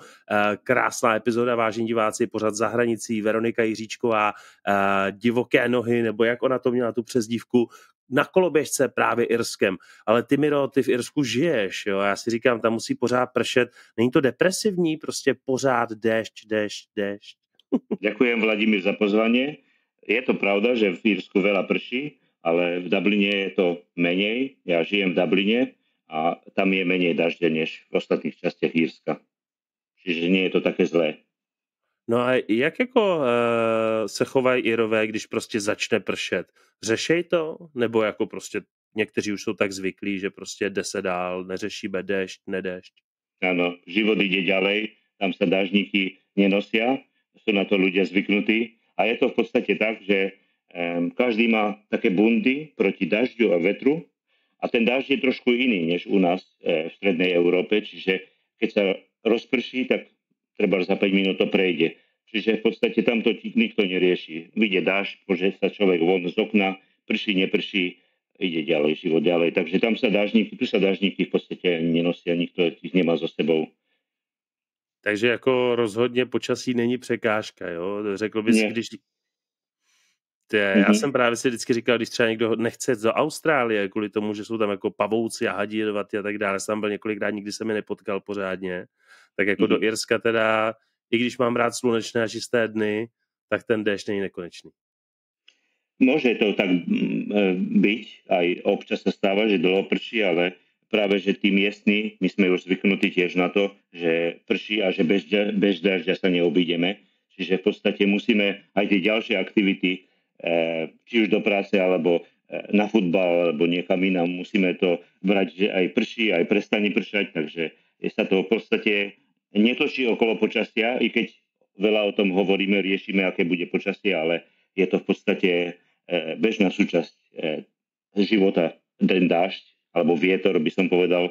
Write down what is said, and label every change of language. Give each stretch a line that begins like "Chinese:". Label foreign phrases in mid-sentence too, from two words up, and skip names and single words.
Czech: Krásná epizoda, vážení diváci, pořad Za hranicí, Veronika Jiříčková, Divoké nohy, nebo jak ona to měla tu přezdívku, na koloběžce právě Irskem. Ale ty, Miro, ty v Irsku žiješ, jo? Já si říkám, tam musí pořád pršet. Není to depresivní? Prostě pořád déšť.
Slovak: Ďakujem, Vladimír, za pozvanie. Je to pravda, že v Írsku veľa prší, ale v Dubline je to menej. Ja žijem v Dubline a tam je menej dažde než v ostatných častiach Írska. Čiže nie je to také zlé.
Czech: No a jak jako se chovají Irové, když prostě začne pršet? Řešej to? Nebo jako prostě někteří už jsou tak zvyklí, že prostě jde se dál, neřešíme déšť, nedéšť?
Slovak: Áno, život ide ďalej, tam sa dážniky nenosia, sú na to ľudia zvyknutí a je to v podstate tak, že každý má také bundy proti dažďu a vetru a ten dažď je trošku iný než u nás v strednej Európe, čiže keď sa rozprší, tak treba za 5 minút to prejde. Čiže v podstate tamto nikto nerieši. Vyjde dážď, môže sa človek von z okna, prší, neprší, ide ďalej, život ďalej. Takže tam sa dáždníky v podstate nenosia, nikto ich nemá so sebou.
Czech: Takže jako rozhodně počasí není překážka, jo? Řekl bys,
Slovak: Nie.
Czech: když... Já jsem právě si vždycky říkal, když třeba někdo nechce jít do Austrálie, kvůli tomu, že jsou tam jako pavouci a hadi jedovatí a tak dále, jsem tam byl několikrát, nikdy jsem je nepotkal pořádně, tak jako do Irska teda, i když mám rád slunečné a čisté dny, tak ten déšť není nekonečný.
Slovak: Môže to tak byť, aj občas sa stáva, že dlho prší, ale práve, že tí miestni, my sme už zvyknutí tiež na to, že prší a že bez dažďa sa neobídeme. Čiže v podstate musíme aj tie ďalšie aktivity, či už do práce, alebo na futbal, alebo niekam inám, musíme to brať, že aj prší, aj prestane pršať, takže sa to v podstate netočí okolo počasia, i keď veľa o tom hovoríme, riešime, aké bude počasie, ale je to v podstate bežná súčasť života, ten dážď, alebo vietor, by som povedal.